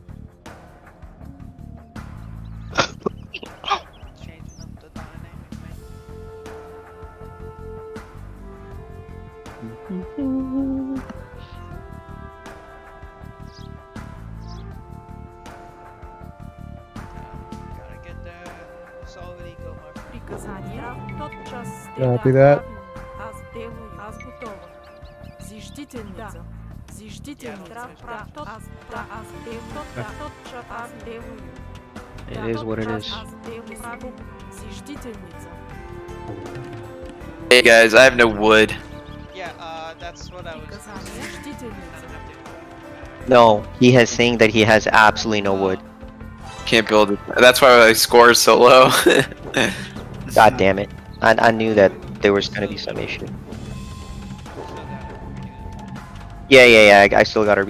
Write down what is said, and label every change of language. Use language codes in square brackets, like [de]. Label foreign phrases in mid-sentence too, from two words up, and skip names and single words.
[en] Changing up the dynamic, man. Gotta get that solid eco, my friend. [ru] Приказания тотчас [en] Copy that. [ru] Аз делаю, аз готова. Зиждителница. Зиждителница. Аз делаю, тотчас аз делаю. [en] It is what it is. [ru] Аз делаю. Зиждителница. [en] Hey guys, I have no wood. Yeah, that's what I was. [ru] Приказания зиждителница. [en] No, he has saying that he has absolutely no wood. Can't build it. That's why my score is so low. God damn it! I knew that there was gonna be some issue. Yeah. I still gotta.